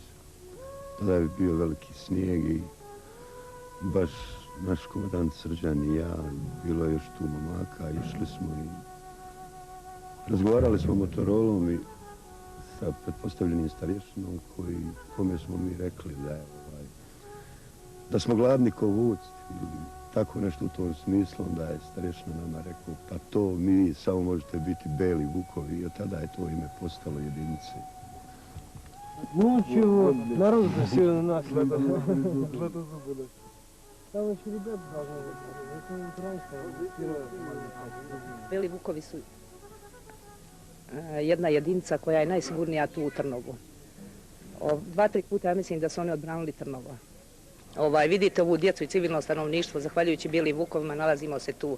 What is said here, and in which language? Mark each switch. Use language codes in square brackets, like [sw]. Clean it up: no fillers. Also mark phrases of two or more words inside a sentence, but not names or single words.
[sr] Tada je bio veliki snijeg i baš naš komandant Srđan i ja, bilo je još tu momaka, išli smo i razgovarali smo motorolom i sa pretpostavljenim starješinom kome smo mi rekli da smo gladni ko vuci ili tako nešto u tom smislu, onda je starješina nama rekao pa to mi samo možete biti Beli Vukovi i od tada je to ime postalo jedinice. [ru] Ночью народ засел на нас. Там еще ребята [sr] Beli Vukovi su jedna jedinica koja je najsigurnija tu u Trnovu. 2-3 puta ja mislim da su oni odbranili Trnovo. Vidite ovu djecu i civilno stanovništvo, zahvaljujući Belim Vukovima nalazimo se tu.